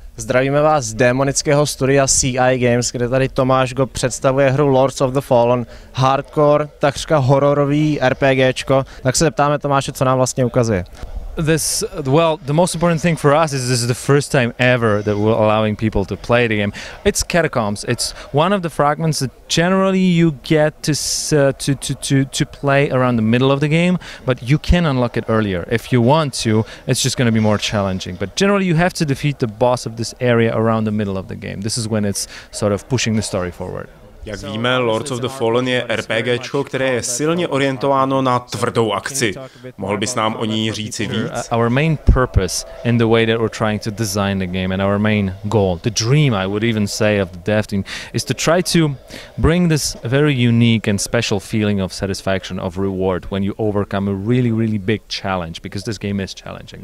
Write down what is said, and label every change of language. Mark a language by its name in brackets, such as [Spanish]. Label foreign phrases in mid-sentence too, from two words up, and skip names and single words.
[Czech] Zdravíme vás z démonického studia CI Games, kde tady Tomáš Gop představuje hru Lords of the Fallen, hardcore, takřka hororový RPGčko. Tak se zeptáme Tomáše, co nám vlastně ukazuje. [English] The most important thing for us is this is the first time ever that we're allowing people to play the game. It's Catacombs. It's one of the fragments that generally you get to play around the middle of the game, but you can unlock it earlier. If you want to, it's just going to be more challenging. But generally you have to defeat the boss of this area around the middle of the game. This is when it's sort of pushing the story forward. [Czech] Jak víme, Lords of the Fallen je RPGčko, které je silně orientováno na tvrdou akci. Mohl bys nám o ní říci víc? [English] Our main purpose in the way that we're trying to design the game and our main goal, the dream I would even say of the dev team, is to try to bring this very unique and special feeling of satisfaction, of reward when you overcome a really, really big challenge, because this game is challenging.